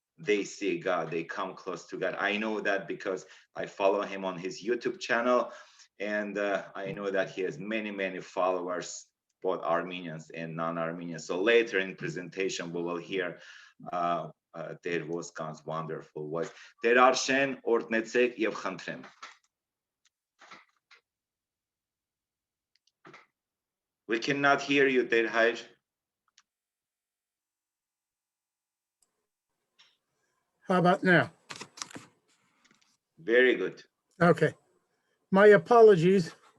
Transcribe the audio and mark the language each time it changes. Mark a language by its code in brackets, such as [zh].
[en] They see God, they come close to God. I know that because I follow him on his YouTube channel, and I know that he has many followers, both Armenians and non-Armenians. So later in presentation, we will hear Տեր Voskan's wonderful voice. [hy] Տեր Arshen, օրհնեցեք եւ խնդրեմ. [en] We cannot hear you, Տեր Հայր. How about now? Very good. Okay. My apologies.